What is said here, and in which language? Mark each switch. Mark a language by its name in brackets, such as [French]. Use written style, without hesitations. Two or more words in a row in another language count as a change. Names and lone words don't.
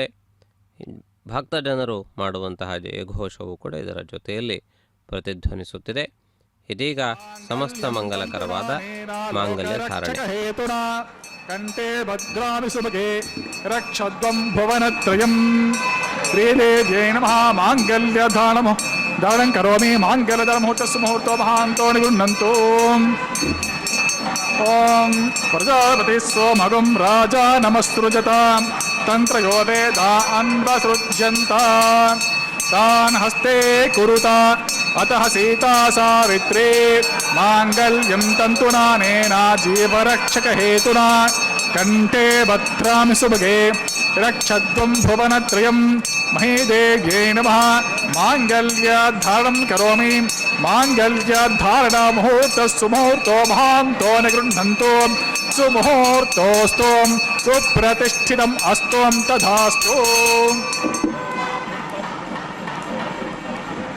[Kannada] ಭಕ್ತ ಜನರು ಮಾಡುವಂತಹ ಜಯಘೋಷವು ಕೂಡ ಇದರ ಜೊತೆಯಲ್ಲಿ ಪ್ರತಿಧ್ವನಿಸುತ್ತಿದೆ. ಇದೀಗ ಸಮಸ್ತ ಮಂಗಲಕರವಾದ ಮಾಂಗಲ್ಯ ಧಾರಣೆ. [Sanskrit] ಕಂಠೇ ಭದ್ರಾಮಿ ಸುಭಗೆ ರಕ್ಷದ್ವಂ ಭುವನತ್ರಯಂ ಶ್ರೀದೇವ್ಯೈ ನಮಃ ಮಾಂಗಲ್ಯ ಧಾರಣಂ ಕರೋಮಿ ಮಾಂಗಲ್ಯಧರ ಮುಹೂರ್ತಸ್ಸು ಮುಹೂರ್ತೋ ಮಹಾಂತೋ ನಿಗೃಹ್ಣಂತು. ಓಂ ಪ್ರಜಾಪತಿ ಸೋಮಗಂ ರಾಜ ನಮಸ್ಸೃಜತ ತಂತ್ರಯೋ ವೇದಾ ಅನ್ವಸೃಜ್ಯಂತ ತಾನ್ ಹಸ್ತೆ ಕುರುತ ಅತಃ ಸೀತಾ ಸಾವಿತ್ರೇ ಮಾಂಗಲ್ಯಂ ತಂತುನಾನೇನ ಜೀವರಕ್ಷಕ ಹೇತುನಾ ಕಂಠೇ ಭದ್ರಾಮಿ ಸುಭಗೆ ರಕ್ಷದ್ವಂ ಭುವನತ್ರಯಂ ಮಹೀದೇವ್ಯೈ ನಮಃ ಮಾಂಗಲ್ಯಧಾರಣಂ ಕರೋಮಿ ಮಾಂಗಲ್ಯಧಾರಣ ಮುಹೂರ್ತಸ್ಸು ಮುಹೂರ್ತೋ ಮಹಾಂತೋ ನಿಗೃಹ್ಣಂತು ಸುಮುಹೂರ್ತೋಸ್ತು ಸುಪ್ರತಿಷ್ಠಿತಂ ಅಸ್ತು ತಥಾಸ್ತು.